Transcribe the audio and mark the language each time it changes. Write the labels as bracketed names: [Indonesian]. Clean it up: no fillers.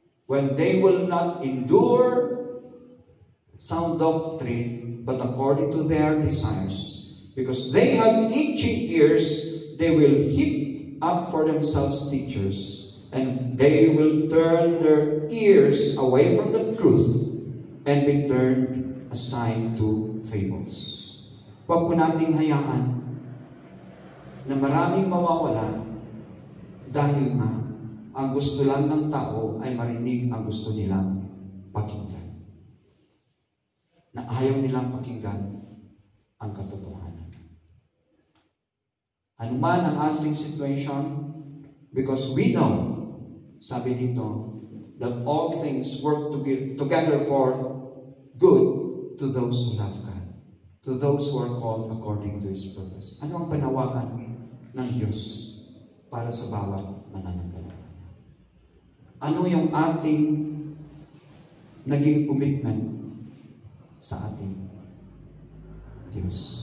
[English] When they will not endure sound doctrine, but according to their desires, because they have itching ears, they will heap up for themselves teachers, and they will turn their ears away from the truth and be turned aside to fables. [Filipino] Huwag po nating hayaan na maraming mawawala dahil nga ang gusto lang ng tao ay marinig ang gusto nilang pakinggan. Na ayaw nilang pakinggan ang katotohanan. Ano man ang ating [English] situation, because we know, [Filipino] sabi dito, [English] that all things work together for good to those who love God, to those who are called according to His purpose. [Filipino] Ano ang panawagan ng Diyos para sa bawat mananampalataya? Ano yung ating naging commitment sa ating Diyos?